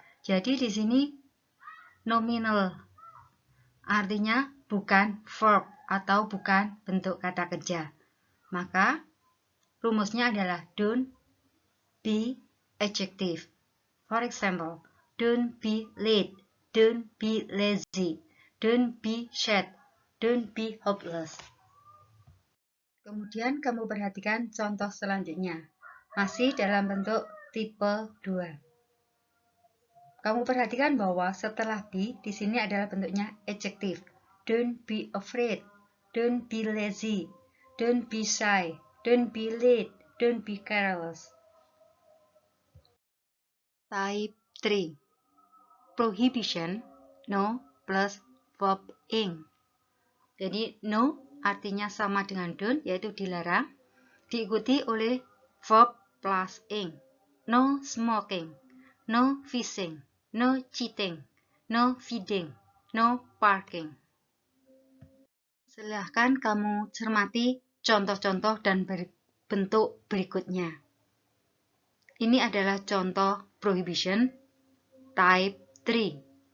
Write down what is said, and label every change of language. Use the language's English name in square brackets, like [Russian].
[Indonesian] Jadi di sini nominal artinya bukan verb atau bukan bentuk kata kerja. Maka rumusnya adalah [English] don't be adjective. For example, don't be late, don't be lazy, don't be sad, don't be hopeless. [Indonesian] Kemudian kamu perhatikan contoh selanjutnya. Masih dalam bentuk tipe 2. Kamu perhatikan bahwa setelah be di sini adalah bentuknya adjective. [English] Don't be afraid, don't be lazy, don't be shy, don't be late, don't be careless. Type 3. Prohibition no plus verb ing. [Indonesian] Jadi no artinya sama dengan don't, yaitu dilarang, diikuti oleh verb plus ing. [English] No smoking, no fishing, no cheating, no feeding, no parking. [Indonesian] Silahkan kamu cermati contoh-contoh dan bentuk berikutnya. Ini adalah contoh prohibition type 3.